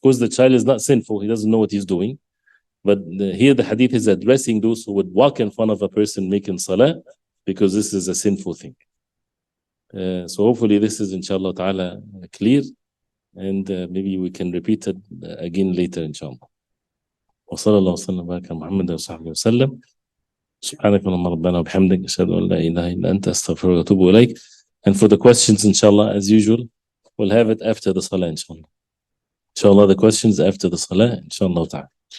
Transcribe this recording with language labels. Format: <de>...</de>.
<en>Of course, the child is not sinful, he doesn't know what he's doing. But here the hadith is addressing those who would walk in front of a person making salah, because this is a sinful thing. So hopefully this is inshallah ta'ala clear, and maybe we can repeat it again later inshallah.</en> <ar>وصلى الله وسلم وبارك على محمد وصحبه وسلم. سبحانك اللهم ربنا وبحمدك أشهد أن لا إله إلا أنت أستغفرك وأتوب إليك.</ar> <en>And for the questions, inshallah, as usual, we'll have it after the salah, inshallah. Inshallah, the questions after the salah, inshallah ta'ala.</en>